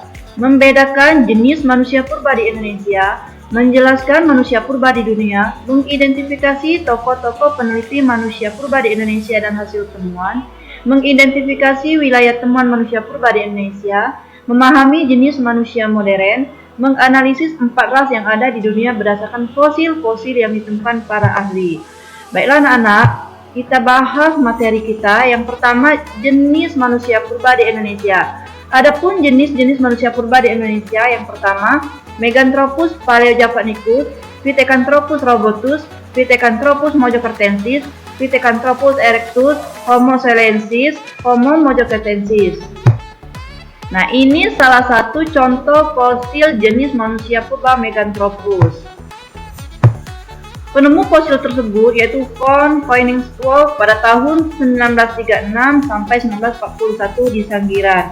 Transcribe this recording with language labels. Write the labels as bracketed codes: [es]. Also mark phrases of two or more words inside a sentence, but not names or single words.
[id] membedakan jenis manusia purba di Indonesia, menjelaskan manusia purba di dunia, mengidentifikasi tokoh-tokoh peneliti manusia purba di Indonesia dan hasil temuan, mengidentifikasi wilayah temuan manusia purba di Indonesia, memahami jenis manusia modern, menganalisis 4 ras yang ada di dunia berdasarkan fosil-fosil yang ditemukan para ahli. Baiklah anak-anak, kita bahas materi kita. Yang pertama, jenis manusia purba di Indonesia. Adapun jenis-jenis manusia purba di Indonesia, yang pertama, Meganthropus paleojavanicus, Pithecanthropus robustus, Pithecanthropus mojokertensis, Pithecanthropus erectus, Homo silensis, Homo mojokertensis. Nah, ini salah satu contoh fosil jenis manusia purba Meganthropus. Penemu fosil tersebut yaitu von Koenigswolff pada tahun 1936 sampai 1941 di Sanggiran.